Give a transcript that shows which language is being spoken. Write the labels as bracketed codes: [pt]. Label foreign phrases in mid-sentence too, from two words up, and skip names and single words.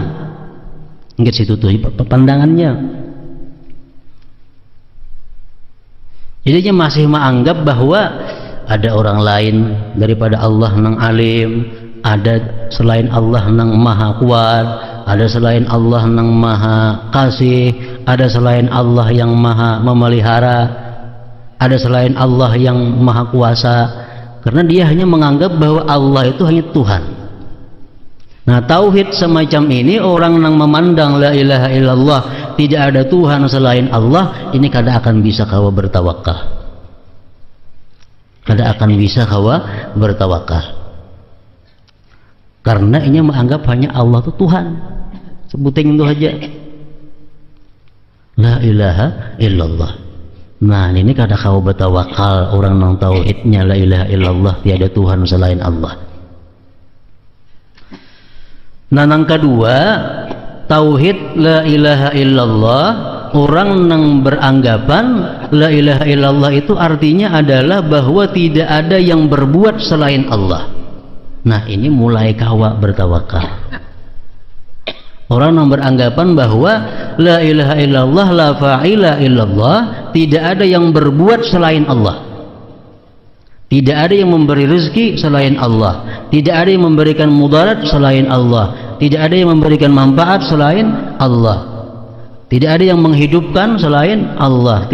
[id] Nyingkat situ tuh pandangannya. Jadi dia masih menganggap bahwa ada orang lain daripada Allah yang alim, ada selain Allah yang maha kuat, ada selain Allah yang maha kasih, ada selain Allah yang maha memelihara, ada selain Allah yang maha kuasa. Karena dia hanya menganggap bahwa Allah itu hanya Tuhan. Nah, tauhid semacam ini, orang yang memandang [ar] لا إله إلا الله, [id] tidak ada Tuhan selain Allah, [bjn] ini kada akan bisa kawa bertawakal. Kada akan bisa kawa bertawakal. [id] Karena ini menganggap hanya Allah itu Tuhan. Sebutin itu aja. [ar] لا إله إلا الله. [bjn] Nah, ini kada kawa bertawakal orang yang tauhidnya [ar] لا إله إلا الله, [id] tiada Tuhan selain Allah. Nah, yang kedua, tauhid [ar] لا إله إلا الله, [id] orang yang beranggapan [ar] لا إله إلا الله [id] itu artinya adalah bahwa tidak ada yang berbuat selain Allah. [bjn] Nah, ini mulai kawa bertawakal. [id] Orang yang beranggapan bahwa [ar] لا إله إلا الله، لا فاعل إلا الله, [id] tidak ada yang berbuat selain Allah. Tidak ada yang memberi rezeki selain Allah. Tidak ada yang memberikan mudarat selain Allah. Tidak ada yang memberikan manfaat selain Allah. Tidak ada yang menghidupkan selain Allah.